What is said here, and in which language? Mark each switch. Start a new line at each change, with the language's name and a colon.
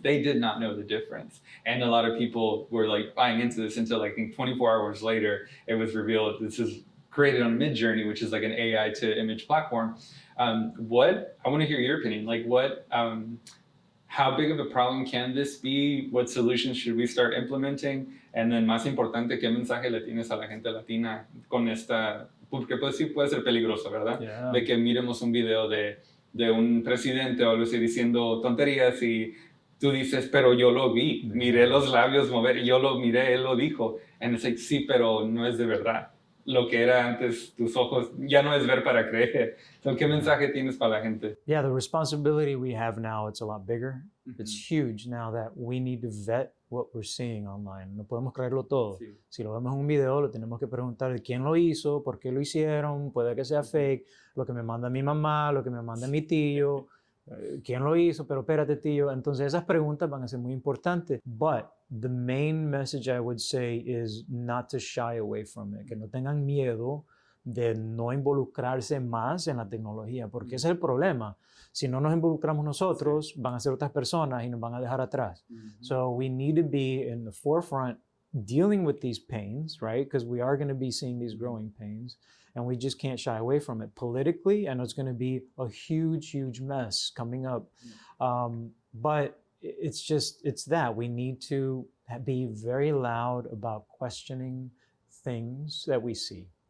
English: They did not know the difference. And a lot of people were like buying into this until like 24 hours later, it was revealed this is created on Midjourney, which is like an AI to image platform. I want to hear your opinion. Like how big of a problem can this be? What solutions should we start implementing? And then
Spanish: más importante, ¿qué mensaje le tienes a la gente latina con esta? Porque pues sí puede ser peligroso, ¿verdad?
English: Yeah.
Spanish: De que miremos un video de un presidente o algo así diciendo tonterías y tú dices, pero yo lo vi, miré los labios mover, yo lo miré, él lo dijo.
English: And it's like,
Spanish: sí, pero no es de verdad. Lo que era antes tus ojos ya no es ver para creer. So, ¿qué mensaje tienes para la gente?
English: Yeah, the responsibility we have now, it's a lot bigger. It's huge now that we need to vet what we're seeing online.
Spanish: No podemos creerlo todo. Sí. Si lo vemos en un video, lo tenemos que preguntar de quién lo hizo, por qué lo hicieron, puede que sea fake, lo que me manda mi mamá, lo que me manda mi tío, quién lo hizo, pero espérate tío. Entonces esas preguntas van a ser muy importantes.
English: But the main message I would say is not to shy away from it,
Spanish: que no tengan miedo de no involucrarse más en la tecnología, porque ese es el problema. Si no nos involucramos nosotros, van a ser otras personas y nos van a dejar atrás.
English: So we need to be in the forefront dealing with these pains, right? Because we are going to be seeing these growing pains, and we just can't shy away from it. Politically, I know it's going to be a huge, huge mess coming up. But it's that. We need to be very loud about questioning things that we see.